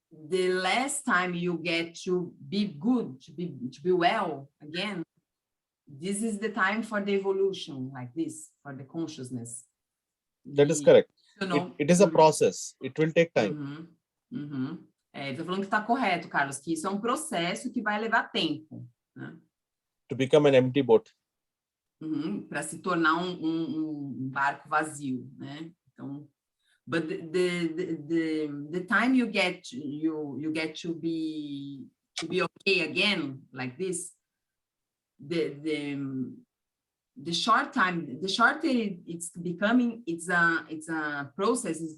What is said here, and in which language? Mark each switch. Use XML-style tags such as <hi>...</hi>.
<en>The last time you get to be good, to be well again, this is the time for the evolution, like this, for the consciousness. That is correct. You know, It is a process. It will take time.</en> <pt>Ele está falando que está correto, Carlos, que isso é um processo que vai levar tempo, né?</pt> <en>To become an empty boat.</en> <pt>Para se tornar um barco vazio, né?</pt> <en>Então, but the time you get to be okay again, like this, the shorter it's becoming, it's a process.</en>